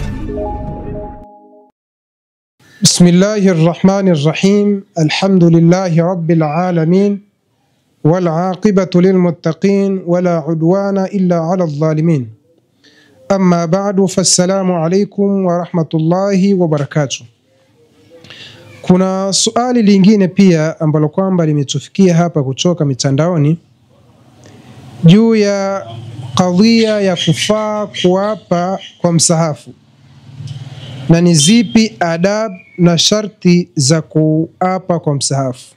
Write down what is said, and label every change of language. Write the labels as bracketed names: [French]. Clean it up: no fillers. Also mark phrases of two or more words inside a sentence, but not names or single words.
[Arabic] بسم الله الرحمن الرحيم. الحمد لله رب العالمين والعاقبة للمتقين ولا عدوان إلا على الظالمين. أما بعد فالسلام عليكم ورحمة الله وبركاته. [Swahili] Kuna swali lingine pia ambalo kwamba limetufikia hapa kutoka mitandaoni juu ya kadhia ya kufaa kuapa kwa msahafu, na ni zipi adab na sharti za kuapa kwa msahafu.